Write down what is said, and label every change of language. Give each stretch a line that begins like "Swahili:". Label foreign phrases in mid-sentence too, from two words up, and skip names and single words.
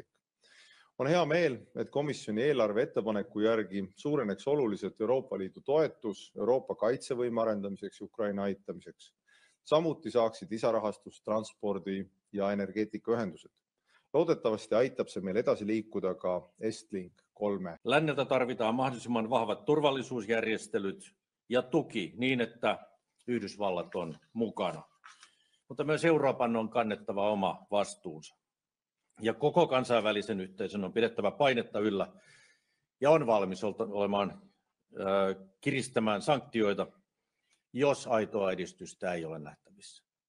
Estonian: On hea meel, et komisjoni eelarve ettepaneku järgi suureneks oluliselt Euroopa Liidu toetus Euroopa kaitsevõime arendamiseks ja Ukraina aitamiseks. Samuti saaksid lisarahastust transpordi ja energeetikaühendused. Loodetavasti aitab se meil edasi liikuda ka Estlink 3.
Finnish: Länneltä tarvitaan mahdollisimman vahvat turvallisuusjärjestelyt ja tuki niin, että Yhdysvallat on mukana. Mutta myös Euroopan on kannettava oma vastuunsa. Ja koko kansainvälisen yhteisön on pidettävä painetta yllä ja on valmis kiristämään sanktioita, jos aitoa edistystä ei ole nähtävissä.